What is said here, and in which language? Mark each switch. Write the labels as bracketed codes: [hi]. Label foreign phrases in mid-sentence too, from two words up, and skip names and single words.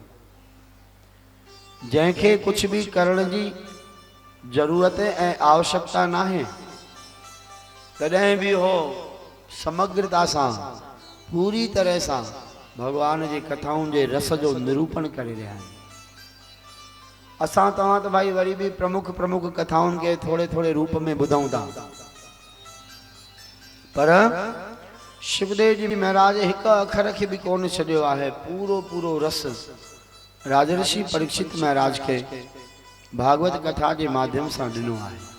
[sd] जंहिंखे कुछ भी करण जी जरूरत ऐं आवश्यकता ना है, तॾहिं भी हो समग्रता सां पूरी तरह सां भगवान जी कथाउनि जे रस जो निरूपण करे रहिया आहिनि। असां तव्हां त भाई वरी भी प्रमुख कथाउनि के थोड़े थोड़े रूप में ॿुधूं था, पर सुखदेव जी महाराज हिक अखर के भी कोन छॾियो आहे, पूरो रस राजर्षि परीक्षित महाराज के भागवत कथा [hi] के माध्यम से [sd] ॾिनो आहे।